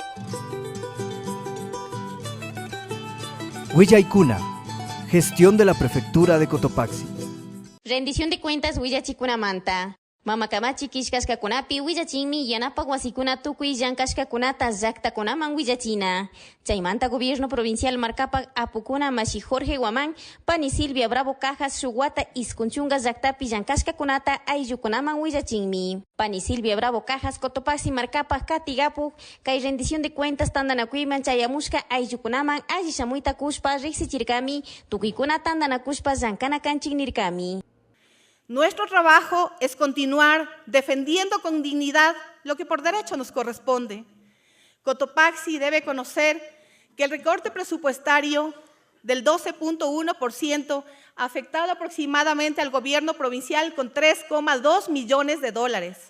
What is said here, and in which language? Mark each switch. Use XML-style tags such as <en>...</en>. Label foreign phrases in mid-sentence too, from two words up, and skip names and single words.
<es>Huillaykuna, gestión de la prefectura de Cotopaxi. Rendición de cuentas Huillachikunamanta.</es> <qu>Mamakamachi kishkashkakunapi Huillachinmi yanapak wasikuna tukuy llankashkakunata llaqtakunaman Huillachina. Chaymanta</qu> <es>gobierno provincial</es> <qu>markapak apukuna mashi Jorge Guamán, pani Silvia Bravo Cajas Shuguata iskunchunga llaqtapi llankashkakunata ayllukunaman Huillachinmi. Pani Silvia Bravo Cajas Cotopaxi markapak katigapu kay</qu> <es>rendición de cuentas</es> <qu>tandanakuyman chayamushka ayllukunaman alli shamuyta kushpa riksichirkami tukuykuna tandanakushpa llankanakanchik nirkami.</qu> <es>Nuestro trabajo es continuar defendiendo con dignidad lo que por derecho nos corresponde. Cotopaxi debe conocer que el recorte presupuestario del 12.1% ha afectado aproximadamente al gobierno provincial con 3,2 millones de dólares.</es>